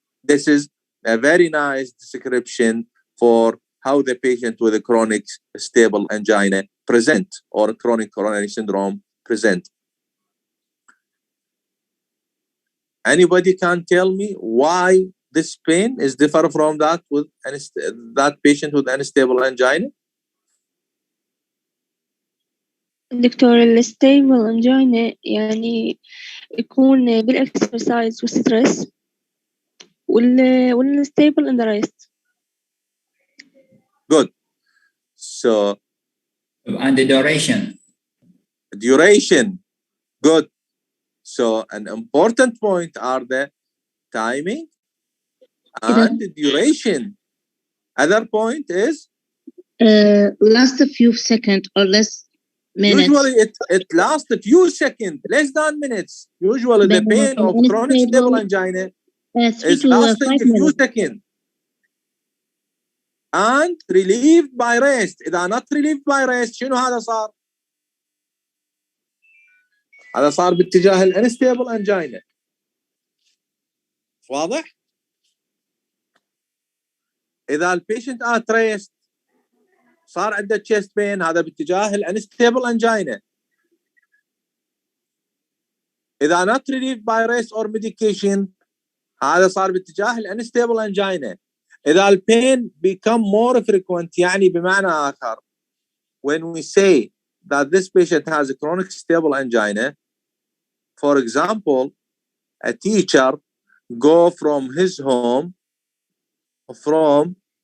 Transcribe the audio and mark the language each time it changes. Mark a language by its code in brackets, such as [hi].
[en] This is a very nice description for how the patient with a chronic stable angina present or chronic coronary syndrome present. Anybody can tell me why this pain is different from that with that patient with unstable angina? [ar] دكتور الستيبل انجينا يعني يكون بالاكسرسايز والستريس والستيبل ان ذا ريست. [en] Good. So and the duration. Good. So an important point are the timing and the duration. Other point is last a few seconds or less minutes. Usually it lasts a few seconds, less than minutes. Usually the pain of chronic stable angina is lasting a few seconds and relieved by rest. [ar] إذا [en] not relieved by rest [ar] شنو هذا صار؟ هذا صار باتجاه الانستيبل angina. واضح؟ اذا البيشنت تريست صار عنده تشيست بين، هذا باتجاه الانستيبل انجينا. اذا [en] not relieved by rest or medication [ar] هذا صار باتجاه الانستيبل انجينا. اذا البين [en] become more frequent [ar] يعني بمعنى اخر [en] when we say that this patient has a chronic stable angina, for example a teacher go from his home from